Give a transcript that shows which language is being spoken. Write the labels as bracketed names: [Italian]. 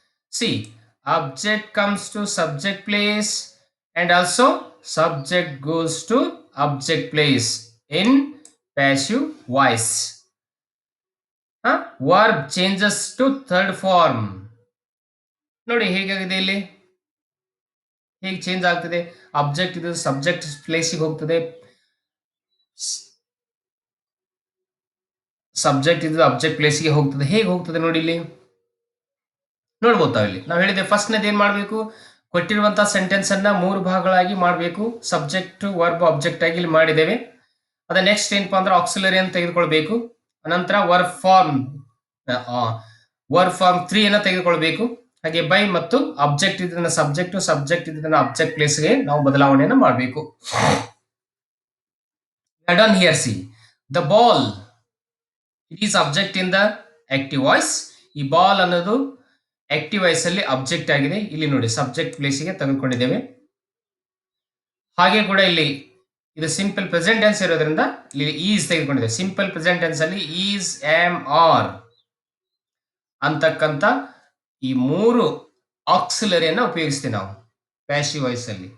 [English] See, object comes to subject place and also subject goes to object place in passive voice. Verb changes to third form. [Kannada] ನೋಡಿ ಹೇಗಾಗಿದೆ, ಇಲ್ಲಿ ಹೇಗೆ change ಆಗ್ತದೆ. Object ಇದು subject ಪ್ಲೇಸಿಗೆ ಹೋಗ್ತದೆ, ಸಬ್ಜೆಕ್ಟ್ ಇದು ಆಬ್ಜೆಕ್ಟ್ ಪ್ಲೇಸಿಗೆ ಹೋಗ್ತದೆ. ಹೇಗೆ ಹೋಗ್ತದೆ ನೋಡಿ, ಇಲ್ಲಿ ನೋಡ್ಬೋದು. ಇಲ್ಲಿ ನಾವು ಹೇಳಿದೆ ಫಸ್ಟ್ನೇದು ಏನ್ ಮಾಡಬೇಕು, ಕೊಟ್ಟಿರುವಂತಹ ಸೆಂಟೆನ್ಸ್ ಅನ್ನ 3 ಭಾಗಗಳಾಗಿ ಮಾಡಬೇಕು. ಸಬ್ಜೆಕ್ಟ್, ವರ್ಬ್, ಆಬ್ಜೆಕ್ಟ್ ಆಗಿ ಇಲ್ಲಿ ಮಾಡಿದ್ದೇವೆ. ಅದ ನೆಕ್ಸ್ಟ್ ಏನಪ್ಪಾ ಅಂದ್ರೆ ಆಕ್ಸಿಲರಿ ಅಂತ ತೆಗೆದುಕೊಳ್ಬೇಕು. ಅನಂತರ ವರ್ಬ್ ಫಾರ್ಮ್ 3 ಅನ್ನ ತೆಗೆದುಕೊಳ್ಬೇಕು. ಹಾಗೆ ಬೈ ಮತ್ತು ಆಬ್ಜೆಕ್ಟ್ ಇದನ್ನ ಸಬ್ಜೆಕ್ಟ್, ಸಬ್ಜೆಕ್ಟ್ ಇದನ್ನ ಆಬ್ಜೆಕ್ಟ್ ಪ್ಲೇಸ್ಗೆ ನಾವು ಬದಲಾವಣೆಯನ್ನು ಮಾಡಬೇಕು. [English] Done here. See, the ball, it is object in the active voice. [Kannada] ಈ ಬಾಲ್ ಅನ್ನೋದು ಆಕ್ಟಿವ್ ವಾಯ್ಸ್ ಅಲ್ಲಿ ಆಬ್ಜೆಕ್ಟ್ ಆಗಿದೆ. ಇಲ್ಲಿ ನೋಡಿ ಸಬ್ಜೆಕ್ಟ್ ಪ್ಲೇಸಿಗೆ ತೆಗೆದುಕೊಂಡಿದ್ದೇವೆ. ಹಾಗೆ ಕೂಡ ಇಲ್ಲಿ ಇದು ಸಿಂಪಲ್ ಪ್ರೆಸೆಂಟ್ ಟೆನ್ಸ್ ಇರೋದ್ರಿಂದ ಇಲ್ಲಿ ಈಸ್ ತೆಗೆದುಕೊಂಡಿದ್ದೇವೆ. ಸಿಂಪಲ್ ಪ್ರೆಸೆಂಟ್ ಟೆನ್ಸ್ ಅಲ್ಲಿ ಈಸ್, ಆಮ್, ಆರ್ ಅಂತಕ್ಕಂಥ ಈ 3 ಆಕ್ಸಿಲರಿಯನ್ನು ಉಪಯೋಗಿಸ್ತೀವಿ ನಾವು ಪ್ಯಾಸಿವ್ ವಾಯ್ಸ್ ಅಲ್ಲಿ.